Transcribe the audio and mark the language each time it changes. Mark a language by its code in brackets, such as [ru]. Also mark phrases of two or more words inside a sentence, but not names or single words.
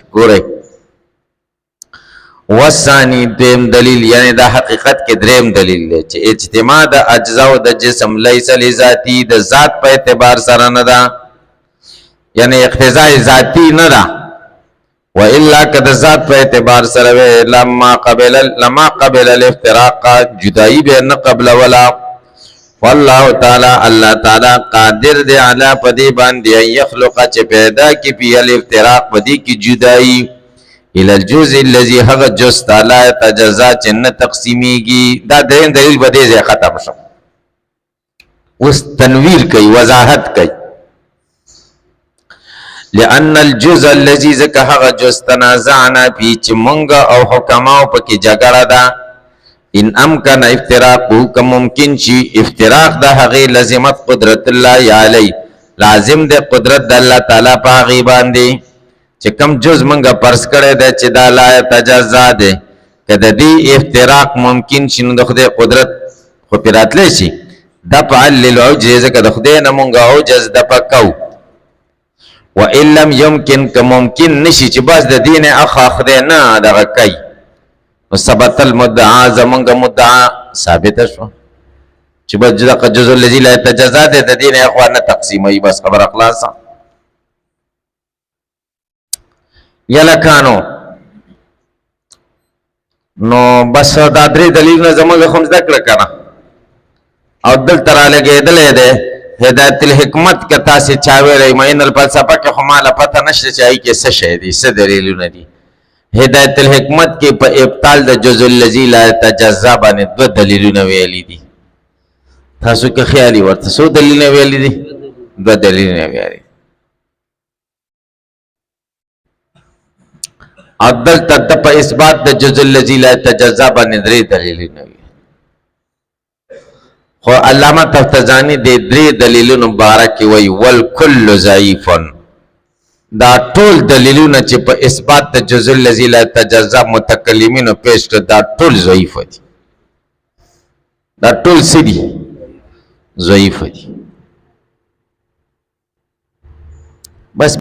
[ps] ګورئ، والثانی دویم دلیل، یعنی دا حقیقت کې دریم دلیل دی چې اجتماع د اجزاء د جسم [ar] لیس لذاتی [ps] د ذات په اعتبار سره نه ده، یعنی اقتضاء ذاتی نه ده، و الا که د ذات په اعتبار سره وی [ar] لما قبل الافتراق [ps] جدائی به نه قبل ولا. والله تعالی الله تعالی قادر دی علی پدی باندې یخلق چې پیدا کی پی الافتراق پدی کی جدائی [ar] الى الجزء الذي [ps] هغه جز تعالی تجزا چې نه تقسیمیږي. دا دریم دلیل به دې ختم شو. اوس تنویر کوي، وضاحت کوي. [ar] لأن الجزء الذي ذکر [ps] هغه جز [ar] تنازعنا فی [ps] چې مونږ او حکماو پکې جګړه ده، [ar] ان امکن افتراقه [ps] که ممکن شي افتراق د هغې [ar] لازمت قدرت الله علی، [ps] لازم د قدرت د الله تعالی په هغې باندې چې کم جز مونږ پرس کړی دی چې دا [ar] لا یتجزا [ps] دی، که د دې افتراق ممکن شي نو د خدای قدرت خو پرې راتلی شي. [ar] دفعا للعجز [ps] ځکه د خدای نه مونږ عجز دفع کوو، [ar] و ان لم يمكن [ps] که ممکن نشي چې بس د دین اخا خدای نه دغه کوي، نو [ar] ثبت المدعا [ps] زمونږ مدعا ثابته شو چې بس [ar] جزء الذي لا يتجزا [ps] دی د دین اخوا نه تقسیموي، بس خبره خلاصه. یلکانو نو بس دا درې دلیلونه زمونږ خو زده کړه که نه، او دلته رالګېدلی دی هدایت الحکمت که تاسې چا ویلی معین الفلسفه کې خو ماله پته نشته چې هغې کې څه شی دي، څه دلیلونه دي. هدایت الحکمت کې په ابطال د [ar] جزء الذي لا يتجزا [ps] باندې دوه دلیلونه ویلي دي. تاسو که خیالي ورته څو دلیلونه ویلي دي؟ دوه دلیلونه ویلي. او دلته د په اثبات د [ar] جزء الذي لا يتجزا [ps] باندې درې دلیلونه وي. خو علامه تفتزانی د درې دلیلونو مبارک وی [ar] والکل ضعیف، [ps] دا ټول دلیلونه چې په اثبات د [ar] جزء الذي لا يتجزا [ps] متکلمینو پیش کړ دا ټول ضعیف دي. دا ټول څه دي؟ ضعیف دي. بس